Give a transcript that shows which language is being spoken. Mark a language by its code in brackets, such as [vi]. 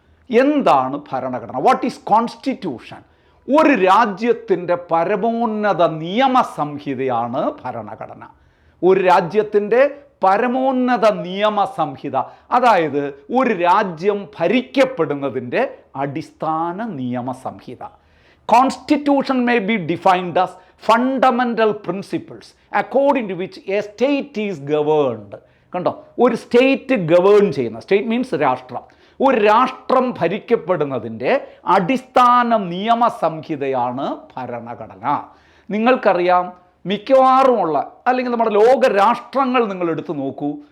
[ml] എന്താണ് ഭരണഘടന? [en] What is constitution? [ml] ഒരു രാജ്യത്തിൻ്റെ പരമോന്നത നിയമസംഹിതയാണ് ഭരണഘടന. ഒരു രാജ്യത്തിൻ്റെ പരമോന്നത നിയമസംഹിത, അതായത് ഒരു രാജ്യം ഭരിക്കപ്പെടുന്നതിൻ്റെ അടിസ്ഥാന നിയമസംഹിത. [en] Constitution may be defined as fundamental principles according to which a state is governed. [ml] കണ്ടോ, ഒരു സ്റ്റേറ്റ് ഗവേൺ ചെയ്യുന്ന, സ്റ്റേറ്റ് മീൻസ് രാഷ്ട്രം, ഒരു രാഷ്ട്രം ഭരിക്കപ്പെടുന്നതിൻ്റെ അടിസ്ഥാന നിയമസംഹിതയാണ് ഭരണഘടന. നിങ്ങൾക്കറിയാം, മിക്കവാറുമുള്ള അല്ലെങ്കിൽ നമ്മുടെ ലോകരാഷ്ട്രങ്ങൾ നിങ്ങൾ എടുത്തു നോക്കൂ.